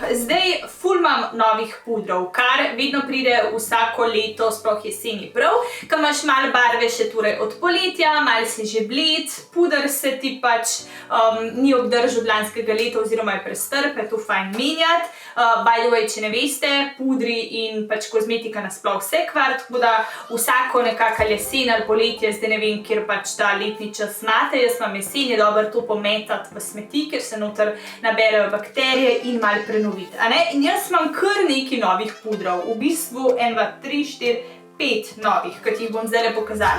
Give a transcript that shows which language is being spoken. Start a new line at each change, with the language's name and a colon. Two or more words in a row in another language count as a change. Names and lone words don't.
Slovenian: Zdaj ful imam novih pudrov, kar vedno pride vsako leto, sploh jeseni prav, ko imaš malo barve še torej od poletja, malo si že bled, puder se ti pač ni obdržal od lanskega leta oziroma je prestrp, je to fajn menjati.
English: By the way,
Slovenian: če ne veste, pudri in pač kozmetika nasploh vse kvar, tako da vsako nekako jesen ali poletje, zdaj ne vem, kjer pač ta letni čas imate, jaz imam jesen, je dobro to pometati v smeti, ker se noter naberejo bakterije in malo prenoviti, a ne? In jaz imam kar nekaj novih pudrov, v bistvu 1, 2, 3, 4, 5 novih, ki ti jih bom zdaj pokazala.